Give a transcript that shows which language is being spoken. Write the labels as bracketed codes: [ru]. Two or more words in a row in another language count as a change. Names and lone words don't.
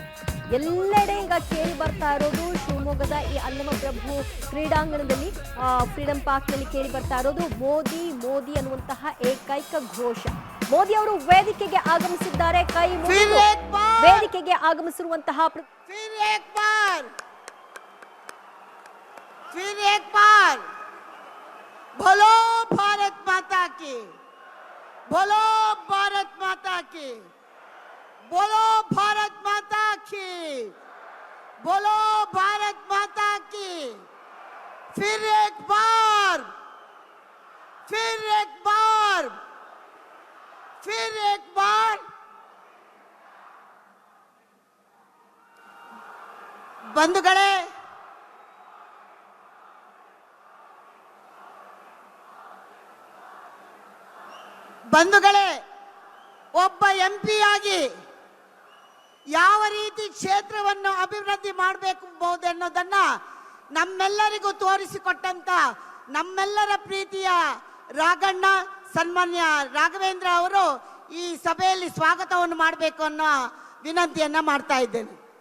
[kn] ಎಲ್ಲೆಡೆ ಈಗ ಕೇಳಿ ಬರ್ತಾ ಇರೋದು ಶಿವಮೊಗ್ಗದ ಈ ಅಲ್ಲಮಪ್ರಭು ಕ್ರೀಡಾಂಗಣದಲ್ಲಿ, ಫ್ರೀಡಂ ಪಾರ್ಕ್ನಲ್ಲಿ ಕೇಳಿ ಬರ್ತಾ ಇರೋದು ಮೋದಿ ಮೋದಿ ಅನ್ನುವಂತಹ ಏಕೈಕ ಘೋಷ. ಮೋದಿ ಅವರು ವೇದಿಕೆಗೆ ಆಗಮಿಸಿದ್ದಾರೆ. ಕೈ ಮುಗಿದು ವೇದಿಕೆಗೆ ಆಗಮಿಸಿರುವಂತಹ [hi] बोलो भारत माता की, बोलो भारत माता की, बोलो भारत माता की, बोलो भारत माता की। फिर एक बार, फिर एक बार, फिर एक बार। [kn] बंधुगळे, ಬಂಧುಗಳೇ, ಒಬ್ಬ ಎಂಪಿ ಆಗಿ ಯಾವ ರೀತಿ ಕ್ಷೇತ್ರವನ್ನು ಅಭಿವೃದ್ಧಿ ಮಾಡಬೇಕು ಅನ್ನೋದನ್ನ ನಮ್ಮೆಲ್ಲರಿಗೂ ತೋರಿಸಿಕೊಟ್ಟಂತ ನಮ್ಮೆಲ್ಲರ ಪ್ರೀತಿಯ ರಾಘಣ್ಣ, ಸನ್ಮಾನ್ಯ ರಾಘವೇಂದ್ರ ಅವರು ಈ ಸಭೆಯಲ್ಲಿ ಸ್ವಾಗತವನ್ನು ಮಾಡಬೇಕು ಅನ್ನೋ ವಿನಂತಿಯನ್ನ ಮಾಡ್ತಾ ಇದ್ದೇನೆ.